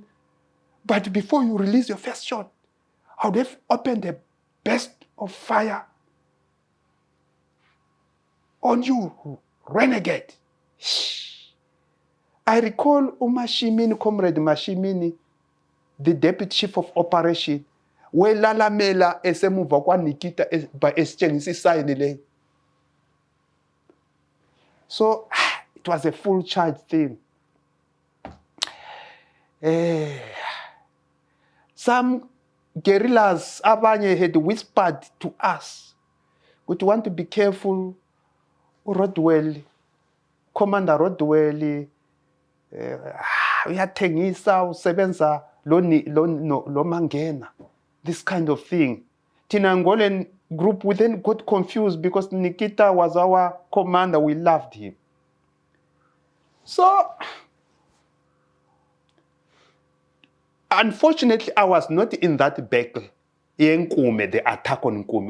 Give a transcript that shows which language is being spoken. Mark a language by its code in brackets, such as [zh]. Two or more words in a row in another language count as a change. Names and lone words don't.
[en] But before you release your first shot, I would have opened a burst of fire on you, renegade. I recall Umashimini, Comrade Mashimini, the Deputy Chief of Operation, where Lalamela [nd] esemuva kwa Nikita by esitshengisa sign le. [en] So it was a full charge thing. Some guerrillas abanye had whispered to us, "Would you want to be careful, [nd] Rodwell, [en] Commander Rodwell, [nd] uyathengisa usebenza lo mangena," [en] this kind of thing. Tina Angolan group, we then got confused because Nikita was our commander. We loved him. So, unfortunately, I was not in that battle, Nkume, the attack on Nkume.